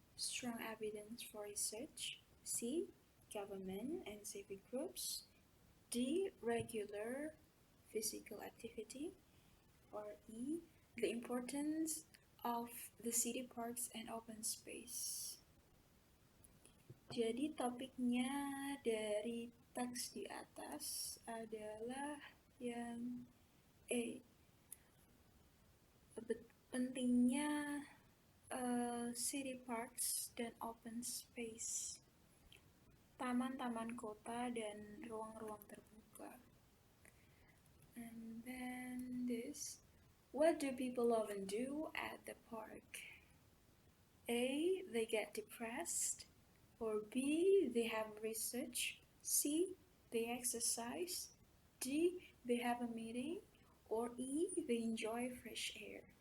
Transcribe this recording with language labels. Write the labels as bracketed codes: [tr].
[en] Strong evidence for research. C. Government and civic groups. D. Regular physical activity. Or E. the importance of the city parks and open space. [id] Jadi topiknya dari teks di atas adalah yang pentingnya city parks dan open space, taman-taman kota dan ruang-ruang terbuka. [en] And then this, what do people often do at the park? A, they get depressed, or B, they have research, C, they exercise, D, they have a meeting, or E, they enjoy fresh air.